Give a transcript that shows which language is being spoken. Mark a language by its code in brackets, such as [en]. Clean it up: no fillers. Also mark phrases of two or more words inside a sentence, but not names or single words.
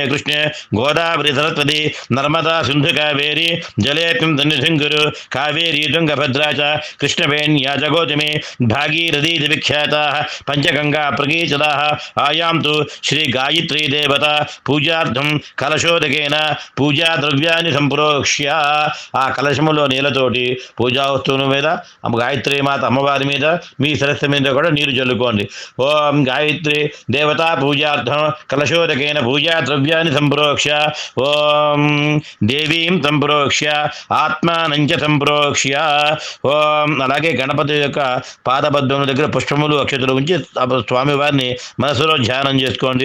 [sa] कृष्णे गोदावरी सरस्वती नर्मदा सिंधु कावेरी जलेऽस्मिन् सन्निधिं कुरु कावेरी तुङ्गभद्रा च कृष्णवेण्या च गौतमी भागीरथी इति विख्याताः पञ्चगङ्गा प्रकीर्तिताः आयां तु श्रीगायत्री देवता पूजार्थं कलशोदकेन पूजा द्रव्यानि सम्प्रोक्ष्य [te] ఆ కలశములో నీళ్ళతోటి పూజా వస్తువుల మీద గాయత్రి మాత అమ్మవారి మీద మీ సరస్సు మీద కూడా నీరు చల్లుకోండి. [sa] ఓం గాయత్రి దేవతా పూజార్థం కలశోదకేన పూజా ద్రవ్యాన్ని సంప్రోక్ష్య ఓం దేవీం సంప్రోక్ష్య ఆత్మానంచ సంప్రోక్ష్య ఓం [te] అలాగే గణపతి యొక్క పాదపద్మముల దగ్గర పుష్పములు అక్షతులు ఉంచి స్వామివారిని మనసులో ధ్యానం చేసుకోండి.